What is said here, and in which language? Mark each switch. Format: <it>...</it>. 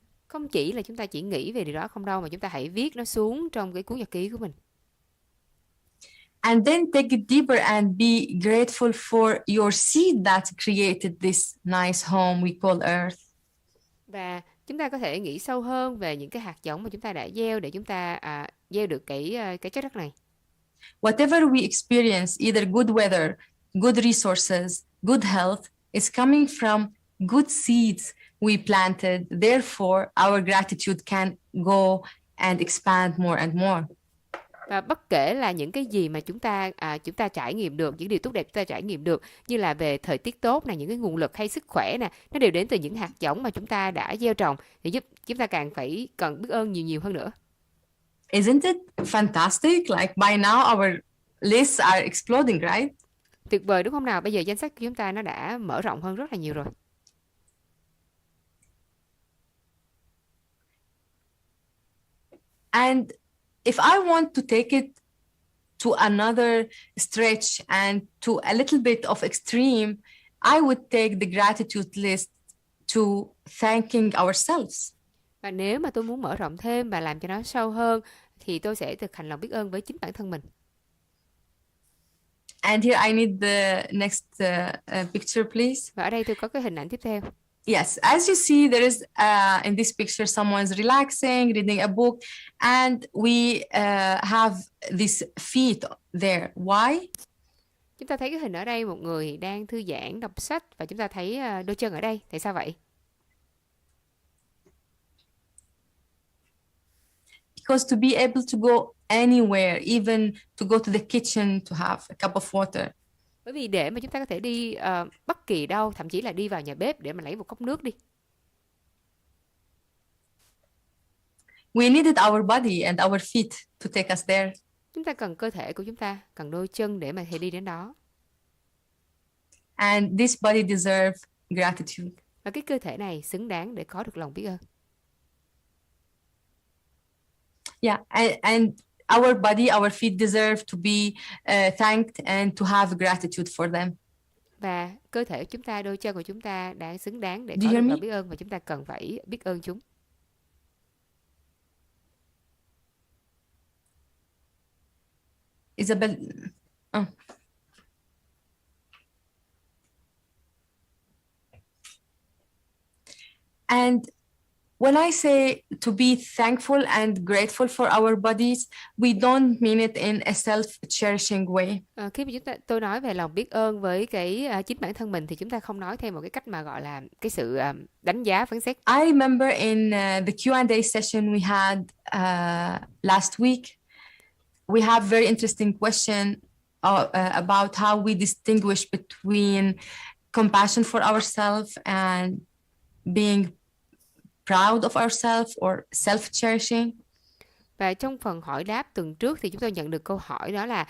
<vi>Không chỉ là chúng ta chỉ nghĩ về điều đó không đâu, mà chúng ta hãy viết nó xuống trong cái cuốn nhật ký của mình.</vi> <en>And then take it deeper and be grateful for your seed that created this nice home we call Earth.</en> <vi>Và chúng ta có thể nghĩ sâu hơn về những cái hạt giống mà chúng ta đã gieo để chúng ta gieo được cái trái đất này.</vi> <en>Whatever we experience, either good weather, good resources, good health, is coming from good seeds we planted. Therefore, our gratitude can go and expand more and more.</en> <vi>Và bất kể là những cái gì mà chúng ta trải nghiệm được, những điều tốt đẹp chúng ta trải nghiệm được, như là về thời tiết tốt này, những cái nguồn lực hay sức khỏe nè, nó đều đến từ những hạt giống mà chúng ta đã gieo trồng, thì giúp chúng ta cần biết ơn nhiều nhiều hơn nữa.</vi> <en>Isn't it fantastic? Like by now our lists are exploding, right?</en> <vi>Tuyệt vời đúng không nào? Bây giờ danh sách của chúng ta nó đã mở rộng hơn rất là nhiều rồi.</vi> <en>And if I want to take it to another stretch and to a little bit of extreme, I would take the gratitude list to thanking ourselves.</en> <vi>Và nếu mà tôi muốn mở rộng thêm và làm cho nó sâu hơn, thì tôi sẽ thực hành lòng biết ơn với chính bản thân mình.</vi> <en>And here I need the next picture, please.</en> <vi>Và ở đây tôi có cái hình ảnh tiếp theo.</vi> <en>Yes, as you see, there is in this picture someone's relaxing, reading a book, and we have these feet there. Why?</en> <vi>Chúng ta thấy cái hình ở đây, một người đang thư giãn đọc sách, và chúng ta thấy đôi chân ở đây. Tại sao vậy?</vi> <en>Because to be able to go anywhere, even to go to the kitchen to have a cup of water.</en> <vi>Bởi vì để mà chúng ta có thể đi bất kỳ đâu, thậm chí là đi vào nhà bếp để mà lấy một cốc nước đi.</vi> <en>We needed our body and our feet to take us there.</en> <vi>Chúng ta cần cơ thể của chúng ta, cần đôi chân để mà thể đi đến đó.</vi> <en>And this body deserves gratitude.</en> <vi>Và cái cơ thể này xứng đáng để có được lòng biết ơn.</vi> <en>Yeah, and our body, our feet deserve to be thanked and to have gratitude for them.</en> <vi>Và cơ thể của chúng ta, đôi chân của chúng ta đã xứng đáng để</vi> <en>Do</en> <vi>có</vi> <en>you</en> <vi>được</vi> <en>hear</en> <vi>lòng biết ơn, và chúng ta cần phải biết ơn chúng.</vi> <en>Isabel, And when I say to be thankful and grateful for our bodies, we don't mean it in a self-cherishing way.</en> <vi>Khi mà tôi nói về lòng biết ơn với cái chính bản thân mình, thì chúng ta không nói theo một cái cách mà gọi là cái sự đánh giá phán xét.</vi> <en>I remember in the Q&A session we had last week, we have very interesting question about how we distinguish between compassion for ourselves and being proud of ourselves or self-cherishing.</en> <vi>Và trong phần hỏi đáp tuần trước thì chúng tôi nhận được câu hỏi đó là</vi>